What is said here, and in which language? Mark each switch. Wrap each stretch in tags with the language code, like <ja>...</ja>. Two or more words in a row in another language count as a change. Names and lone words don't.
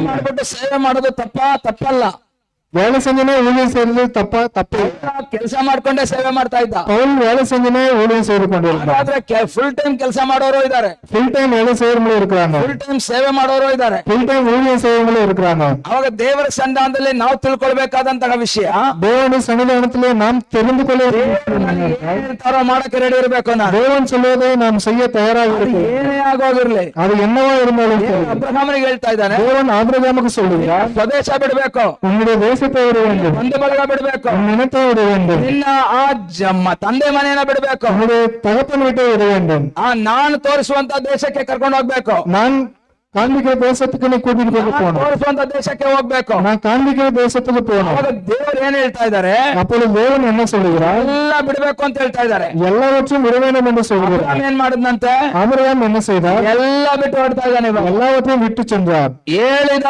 <kn>ಮಾಡ್ಬಿಟ್ಟು ಸೇವೆ ಮಾಡೋದು ತಪ್ಪಲ್ಲ.</kn> <ta>வேலை செஞ்சனே ஊழியம் செய்யறது தப்பு.</ta> <kn>ಕೆಲಸ ಮಾಡ್ಕೊಂಡೇ ಸೇವೆ ಮಾಡ್ತಾ ಇದ್ದ.</kn> <ta>பவுல் வேலை செஞ்சனே ஊழியம் செய்து கொண்டிருந்தார்.</ta> <kn>ಆದ್ರೆ</kn> <en>full time</en> <kn>ಕೆಲಸ ಮಾಡೋರು ಇದ್ದಾರೆ,</kn> <en>full time</en> <ta>வேலை செய்யறவங்களும் இருக்காங்க,</ta> <en>full time</en> <kn>ಸೇವೆ ಮಾಡೋರು ಇದ್ದಾರೆ,</kn> <en>full time</en> <ta>ஊழியம் செய்யறவங்களும் இருக்காங்க.</ta> <kn>ಅವಾಗ ದೇವರ ಸನ್ನಿಧಾನದಲ್ಲಿ ನಾವು ತಿಳ್ಕೊಳ್ಬೇಕಾದಂತಹ ವಿಷಯ,</kn> <ta>தேவனுடைய சன்னிதானத்திலே நாம் தெரிந்து கொள்ள</ta> <kn>ಮಾಡಕ್ಕೆ ರೆಡಿ ಇರಬೇಕು.</kn> <ta>தேவன் சொல்வதை நாம் செய்ய தயாராக இருக்கிறோம்.</ta> <kn>ಏನೇ ಆಗೋಗಿರ್ಲಿ,</kn> <ta>அது என்னவா இருந்தாலும்</ta> <kn>ಅಬ್ರಹಾಮನಿಗೆ ಹೇಳ್ತಾ ಇದ್ದಾನೆ,</kn> <ta>தேவன் ஆபிரகாமுக்கு சொல்லுகிறார்,</ta> <kn>ಸ್ವದೇಶ ಬಿಡಬೇಕು,</kn> <ta>உங்களுடைய தேசத்தை விட வேண்டும்,</ta> <kn>ಬಂಧು ಬಳಗ ಬಿಡಬೇಕು,</kn> <ta>நினைத்தை விட வேண்டும்,</ta> <kn>ನಿನ್ನ ಆ ತಂದೆ ಮನೆಯನ್ನ ಬಿಡಬೇಕು,</kn> <ta>உங்களுடைய தகப்பன் வீட்டை விட வேண்டும்,</ta> <kn>ನಾನು ತೋರಿಸುವಂತ ದೇಶಕ್ಕೆ ಕರ್ಕೊಂಡು ಹೋಗ್ಬೇಕು,</kn> <ta>நான் காண்பிக்கிற தேசத்துக்கு நீ கூட்டிட்டு போகணும்,</ta> <kn>ತೋರಿಸುವಂತ ದೇಶಕ್ಕೆ ಹೋಗ್ಬೇಕು,</kn> <ta>நான் காண்பிக்கிற தேசத்துக்கு போகணும்.</ta> <kn>ಅವಾಗ ದೇವರು ಏನ್ ಹೇಳ್ತಾ ಇದ್ದಾರೆ,</kn> <ta>அப்பொழுது தேவன் என்ன சொல்லுகிறார்,</ta> <kn>ಎಲ್ಲ ಬಿಡಬೇಕು ಅಂತ ಹೇಳ್ತಾ ಇದ್ದಾರೆ.</kn> <ta>எல்லாவற்றையும் விட வேண்டும் என்று சொல்கிறார்.</ta> <kn>ಏನ್ ಮಾಡಿದ್ನಂತೆ,</kn> <ta>ஆபிரகாம் என்ன செய்தார்,</ta> <kn>ಎಲ್ಲ ಬಿಟ್ಟು ಹೊಡ್ತಾ ಇದ್ದಾನೆ.</kn> <ta>எல்லாவற்றையும் விட்டு சென்றார்.</ta> <kn>ಹೇಳಿದ</kn>